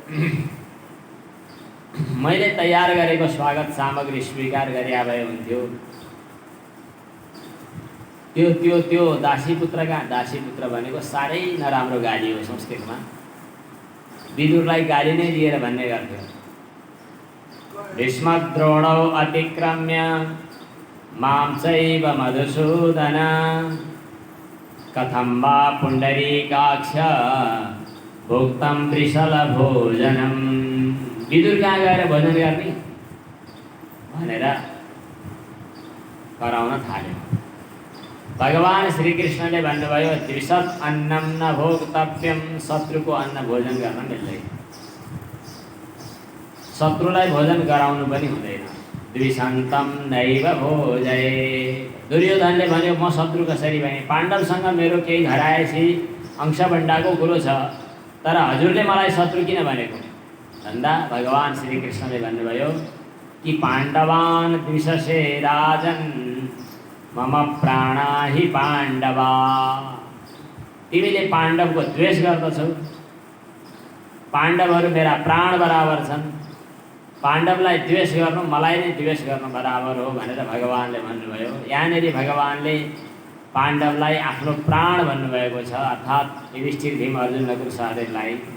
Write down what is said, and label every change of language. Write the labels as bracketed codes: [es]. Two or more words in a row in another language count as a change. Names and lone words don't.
[ne] मैले तयार गरेको स्वागत सामग्री स्वीकार गरे भए हुन्थ्यो। त्यो दासीपुत्र कहाँ? दासीपुत्र भनेको साह्रै नराम्रो गाली हो संस्कृतमा। विदुरलाई गाली नै दिएर भन्ने गर्थ्यो, [sa] भीष्मद्रोणौ अतिक्रम्य मां चैव मधुसूदन कथं वा पुण्डरीकाक्ष भुक्तं वृषल भोजनम। [ne] विदुर कहाँ गएर भोजन गर्ने भनेर कराउन थाल्यो। भगवान श्रीकृष्णले भन्नुभयो, [sa] द्विषत् अन्नम न भोक्तव्यम। [ne] शत्रुको अन्न भोजन गर्न मिल्दैन, शत्रुलाई भोजन गराउनु पनि हुँदैन। [sa] द्विषन्तम नैव भोजये। [ne] दुर्योधनले भन्यो, म शत्रु कसरी भएँ? पाण्डवसँग मेरो केही घराएसी अंशभण्डाको कुरो छ, तर हजुरले मलाई शत्रु किन भनेको भन्दा भगवान श्रीकृष्णले भन्नुभयो कि [sa] पाण्डवान द्विषसे राजन मम प्राणा हि पाण्डवा। [ne] तिमीले पाण्डवको द्वेष गर्दछौ, पाण्डवहरू मेरा प्राण बराबर छन्। पाण्डवलाई द्वेष गर्नु मलाई नै द्वेष गर्नु बराबर हो भनेर भगवानले भन्नुभयो। यहाँनिर भगवानले पाण्डवलाई आफ्नो प्राण भन्नुभएको छ, अर्थात् युधिष्ठिर, भीम, अर्जुन, नकुल, सहदेवलाई।